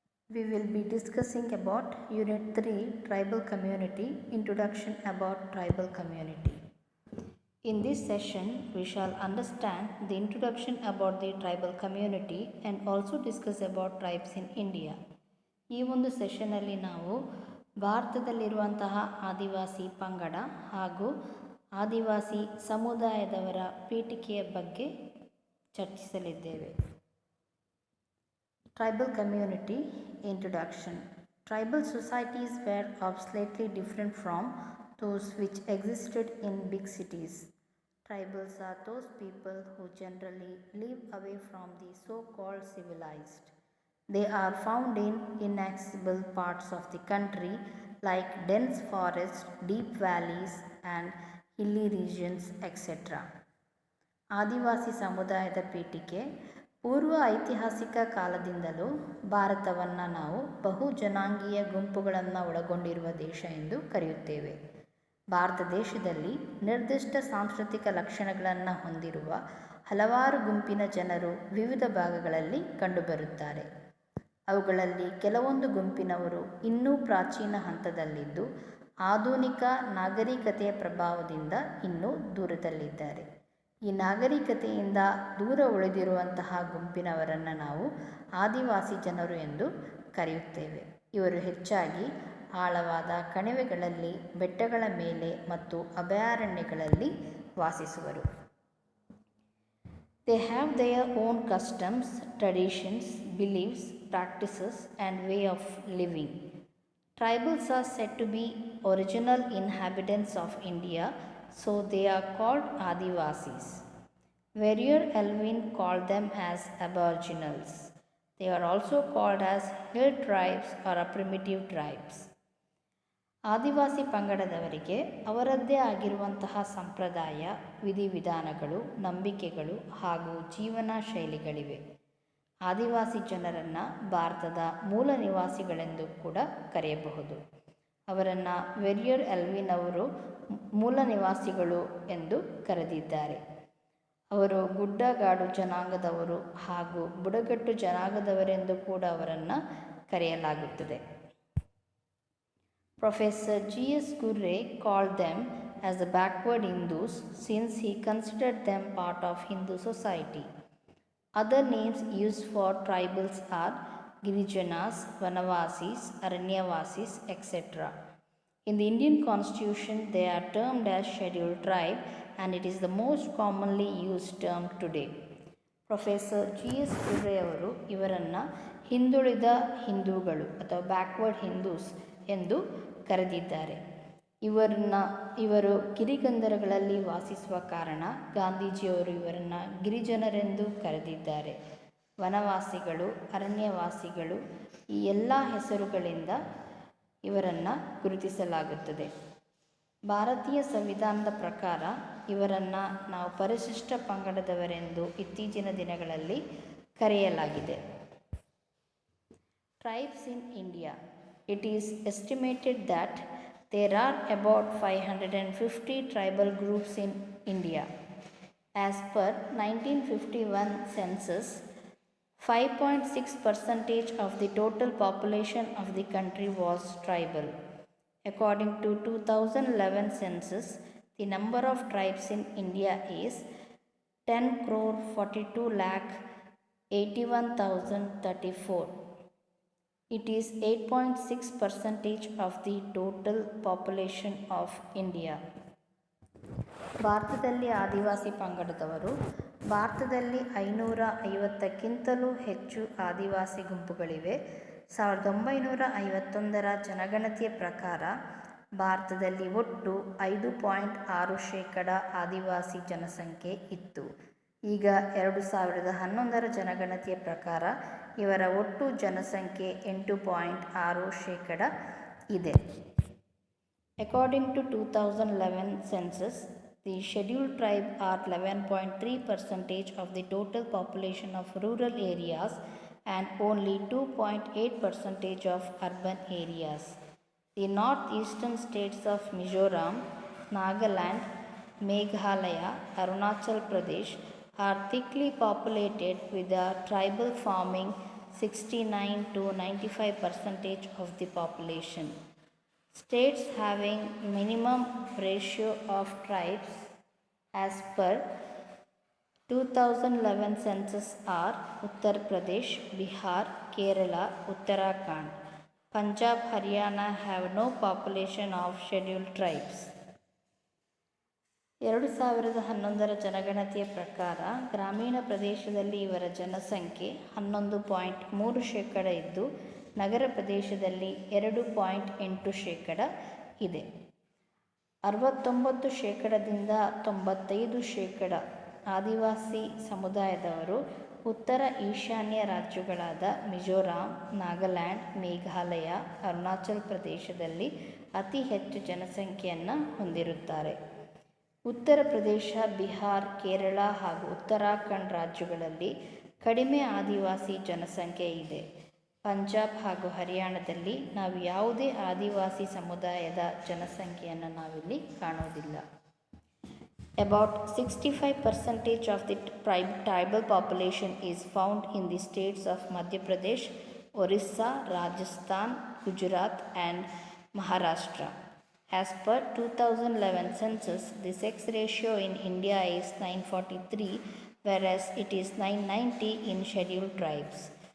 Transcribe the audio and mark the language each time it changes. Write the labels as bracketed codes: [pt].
[en] We will be discussing about Unit 3 Tribal Community Introduction about Tribal Community. In this session, we shall understand the introduction about the tribal community and also discuss about tribes in India. [kn] ಈ ಒಂದು ಸೆಷನ್ನಲ್ಲಿ ನಾವು ಭಾರತದಲ್ಲಿರುವಂತಹ ಆದಿವಾಸಿ ಪಂಗಡ ಹಾಗೂ ಆದಿವಾಸಿ ಸಮುದಾಯದವರ ಪೀಠಿಕೆಯ ಬಗ್ಗೆ ಚರ್ಚಿಸಲಿದ್ದೇವೆ. [en] Tribal community introduction. Tribal societies were slightly different from those which existed in big cities. Tribals are those people who generally live away from the so-called civilized. They are found in inaccessible parts of the country like dense forests, deep valleys and hilly regions, etc. [kn] ಆದಿವಾಸಿ ಸಮುದಾಯದ ಪೀಠಿಕೆ. ಪೂರ್ವ ಐತಿಹಾಸಿಕ ಕಾಲದಿಂದಲೂ ಭಾರತವನ್ನು ನಾವು ಬಹು ಜನಾಂಗೀಯ ಗುಂಪುಗಳನ್ನು ಒಳಗೊಂಡಿರುವ ದೇಶ ಎಂದು ಕರೆಯುತ್ತೇವೆ. ಭಾರತ ದೇಶದಲ್ಲಿ ನಿರ್ದಿಷ್ಟ ಸಾಂಸ್ಕೃತಿಕ ಲಕ್ಷಣಗಳನ್ನು ಹೊಂದಿರುವ ಹಲವಾರು ಗುಂಪಿನ ಜನರು ವಿವಿಧ ಭಾಗಗಳಲ್ಲಿ ಕಂಡುಬರುತ್ತಾರೆ. ಅವುಗಳಲ್ಲಿ ಕೆಲವೊಂದು ಗುಂಪಿನವರು ಇನ್ನೂ ಪ್ರಾಚೀನ ಹಂತದಲ್ಲಿದ್ದು ಆಧುನಿಕ ನಾಗರಿಕತೆಯ ಪ್ರಭಾವದಿಂದ ಇನ್ನೂ ದೂರದಲ್ಲಿದ್ದಾರೆ. ಈ ನಾಗರಿಕತೆಯಿಂದ ದೂರ ಉಳಿದಿರುವಂತಹ ಗುಂಪಿನವರನ್ನು ನಾವು ಆದಿವಾಸಿ ಜನರು ಎಂದು ಕರೆಯುತ್ತೇವೆ. ಇವರು ಹೆಚ್ಚಾಗಿ ಆಳವಾದ ಕಣಿವೆಗಳಲ್ಲಿ, ಬೆಟ್ಟಗಳ ಮೇಲೆ ಮತ್ತು ಅಭಯಾರಣ್ಯಗಳಲ್ಲಿ ವಾಸಿಸುವರು. [en] They have their own customs, traditions, beliefs, practices and way of living. Tribals are said to be original inhabitants of India, so they are called Adivasis. Warrior Elwin called them as Aboriginals. They are also called as hill tribes or primitive tribes. [kn] ಆದಿವಾಸಿ ಪಂಗಡದವರಿಗೆ ಅವರದ್ದೇ ಆಗಿರುವಂತಹ ಸಂಪ್ರದಾಯ, ವಿಧಿವಿಧಾನಗಳು, ನಂಬಿಕೆಗಳು ಹಾಗೂ ಜೀವನ ಶೈಲಿಗಳಿವೆ. ಆದಿವಾಸಿ ಜನರನ್ನು ಭಾರತದ ಮೂಲ ನಿವಾಸಿಗಳೆಂದು ಕೂಡ ಕರೆಯಬಹುದು. ಅವರನ್ನು ವೆರಿಯರ್ ಎಲ್ವಿನ್ ಅವರು ಮೂಲ ನಿವಾಸಿಗಳು ಎಂದು ಕರೆದಿದ್ದಾರೆ. ಅವರು ಗುಡ್ಡಗಾಡು ಜನಾಂಗದವರು ಹಾಗೂ ಬುಡಕಟ್ಟು ಜನಾಂಗದವರೆಂದು ಕೂಡ ಅವರನ್ನು ಕರೆಯಲಾಗುತ್ತದೆ. [en] Professor G.S. Gurre called them as the backward Hindus since he considered them part of Hindu society. Other names used for tribals are Girijanas, Vanavasis, Aranyavasis, etc. In the Indian Constitution, they are termed as scheduled tribe and it is the most commonly used term today. [kn] Professor G.S. Gurre ಅವರು ಇವರನ್ನು ಹಿಂದುಳಿದ ಹಿಂದೂಗಳು ಅಥವಾ [en] backward Hindus [kn] ಎಂದು ಕರೆದಿದ್ದಾರೆ. ಇವರು ಗಿರಿಗಂಧರಗಳಲ್ಲಿ ವಾಸಿಸುವ ಕಾರಣ ಗಾಂಧೀಜಿಯವರು ಇವರನ್ನು ಗಿರಿಜನರೆಂದು ಕರೆದಿದ್ದಾರೆ. ವನವಾಸಿಗಳು, ಅರಣ್ಯವಾಸಿಗಳು ಈ ಎಲ್ಲ ಹೆಸರುಗಳಿಂದ ಇವರನ್ನು ಗುರುತಿಸಲಾಗುತ್ತದೆ. ಭಾರತೀಯ ಸಂವಿಧಾನದ ಪ್ರಕಾರ ಇವರನ್ನು ನಾವು ಪರಿಶಿಷ್ಟ ಪಂಗಡದವರೆಂದು ಇತ್ತೀಚಿನ ದಿನಗಳಲ್ಲಿ ಕರೆಯಲಾಗಿದೆ. [en] Tribes in India. It is estimated that there are about 550 tribal groups in India. As per 1951 census, 5.6% of the total population of the country was tribal. According to 2011 census, the number of tribes in India is 10,42,81,034. It is 8.6% of the total population of India. [kn] ಭಾರತದಲ್ಲಿ ಆದಿವಾಸಿ ಪಂಗಡದವರು. ಭಾರತದಲ್ಲಿ 550ಕ್ಕಿಂತಲೂ ಹೆಚ್ಚು ಆದಿವಾಸಿ ಗುಂಪುಗಳಿವೆ. 1951ರ ಜನಗಣತಿಯ ಪ್ರಕಾರ ಭಾರತದಲ್ಲಿ ಒಟ್ಟು 5.6% ಆದಿವಾಸಿ ಜನಸಂಖ್ಯೆ ಇತ್ತು. ಈಗ 2011ರ ಜನಗಣತಿಯ ಪ್ರಕಾರ ಇವರ ಒಟ್ಟು ಜನಸಂಖ್ಯೆ 8.6% ಇದೆ. [en] According to 2011 census, the scheduled tribe are 11.3% of the total population of rural areas and only 2.8% of urban areas. The northeastern states of Mizoram, Nagaland, Meghalaya, Arunachal Pradesh are thickly populated with a tribal forming 69 to 95% of the population. States having minimum ratio of tribes as per 2011 census are Uttar Pradesh, Bihar, Kerala, Uttarakhand. Punjab, Haryana have no population of scheduled tribes. [kn] 2011 ಜನಗಣತಿಯ ಪ್ರಕಾರ ಗ್ರಾಮೀಣ ಪ್ರದೇಶದಲ್ಲಿ ಇವರ ಜನಸಂಖ್ಯೆ 11.3% ಇದ್ದು ನಗರ ಪ್ರದೇಶದಲ್ಲಿ 2.8% ಇದೆ. 69%ದಿಂದ 95% ಆದಿವಾಸಿ ಸಮುದಾಯದವರು ಉತ್ತರ ಈಶಾನ್ಯ ರಾಜ್ಯಗಳಾದ ಮಿಜೋರಾಂ, ನಾಗಾಲ್ಯಾಂಡ್, ಮೇಘಾಲಯ, ಅರುಣಾಚಲ ಪ್ರದೇಶದಲ್ಲಿ ಅತಿ ಹೆಚ್ಚು ಜನಸಂಖ್ಯೆಯನ್ನು ಹೊಂದಿರುತ್ತಾರೆ. ಉತ್ತರ ಪ್ರದೇಶ, ಬಿಹಾರ್, ಕೇರಳ ಹಾಗೂ ಉತ್ತರಾಖಂಡ್ ರಾಜ್ಯಗಳಲ್ಲಿ ಕಡಿಮೆ ಆದಿವಾಸಿ ಜನಸಂಖ್ಯೆ ಇದೆ. ಪಂಜಾಬ್ ಹಾಗೂ ಹರಿಯಾಣದಲ್ಲಿ ನಾವು ಯಾವುದೇ ಆದಿವಾಸಿ ಸಮುದಾಯದ ಜನಸಂಖ್ಯೆಯನ್ನು ನಾವಿಲ್ಲಿ ಕಾಣುವುದಿಲ್ಲ. [en] About 65% of the tribal population is found in the states of Madhya Pradesh, Orissa, Rajasthan, Gujarat and Maharashtra. As per 2011 census, the sex ratio in India is 943, whereas it is 990 in scheduled tribes.